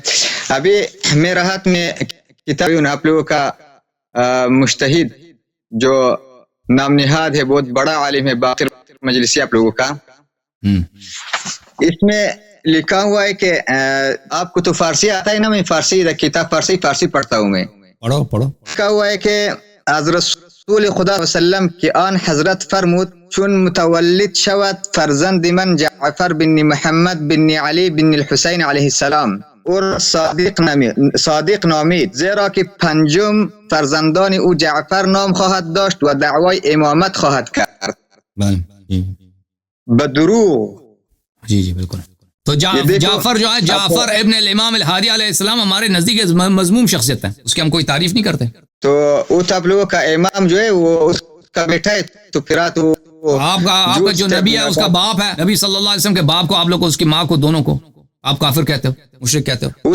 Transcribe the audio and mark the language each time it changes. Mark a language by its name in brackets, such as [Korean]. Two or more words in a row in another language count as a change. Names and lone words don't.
[Urdu] ابھی میرے ہاتھ میں کتاب آپ لوگوں کا مجتہد جو نام نہاد ہے، بہت بڑا عالم ہے، باقر مجلسی آپ لوگوں کا، اس میں لکھا ہوا ہے کہ آپ کو تو فارسی آتا ہے نا؟ میں فارسی کتاب فارسی پڑھتا ہوں. میں پڑھو. لکھا ہوا ہے کہ [Persian] حضرت رسول خدا وسلم کی آن حضرت فرمود چون متولد شود فرزند من جعفر بن محمد بن علی بن الحسین علیہ السلام اور صادق نامید، زیرا کہ پنجم فرزندان او جعفر نام خواهد داشت و دعوای امامت خواهد کرد. بدروغ. [Urdu] جی بالکل. تو جعفر جو ہے، جعفر ابن الامام الہادی علیہ السلام ہمارے نزدیک مذموم شخصیت ہے، اس کی ہم کوئی تعریف نہیں کرتے. تو وہ تو آپ لوگوں کا امام جو ہے وہ اس کا بیٹا ہے، تو پھر آپ کا جو نبی ہے اس کا باپ ہے، نبی صلی اللہ علیہ وسلم کے باپ کو، آپ لوگ کو، اس کی ماں کو، دونوں کو آپ کافر کہتے ہو، مشرک کہتے ہو.